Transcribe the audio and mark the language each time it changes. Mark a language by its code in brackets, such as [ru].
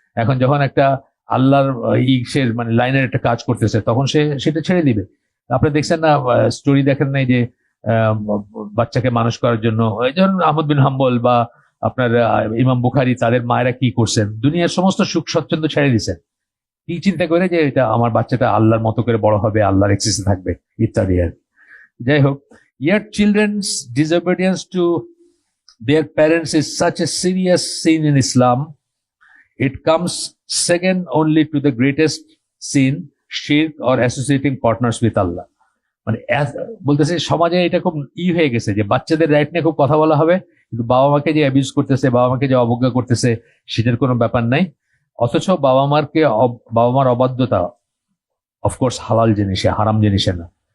[bn] এখন যখন একটা আল্লাহর সে মানে লাইনের একটা কাজ করতেছে, তখন সে সেটা ছেড়ে দিবে। আপনি দেখছেন না, স্টোরি দেখেন নাই যে আহ, বাচ্চাকে মানুষ করার জন্য, এই যেমন আহমদ বিন হাম্বল বা আপনার ইমাম বুখারী, তাদের মায়েরা কি করছেন, দুনিয়ার সমস্ত সুখ স্বচ্ছন্দ ছেড়ে দিছেন, কি চিন্তা করে যে এটা আমার বাচ্চাটা আল্লাহর মতো করে বড় হবে, আল্লাহর এক্সিসে থাকবে ইত্যাদি আর কি। যাই হোক, [en] yet children's disobedience to their parents is such a serious sin in Islam. It comes second only to the greatest sin, shirk or associating partners with Allah. [bn] মানে বলতেছে সমাজে এটা খুব হয়ে গেছে যে বাচ্চাদের রাইট নিয়ে খুব কথা বলা হবে, কিন্তু বাবা মাকে যে অ্যাবিউজ করতেছে, বাবা মাকে যে অবজ্ঞা করতেছে, সেটার কোনো ব্যাপার নাই। অথচ বাবা মার অবাধ্যতা অফকোর্স হালাল জিনিসে, হারাম জিনিসে না।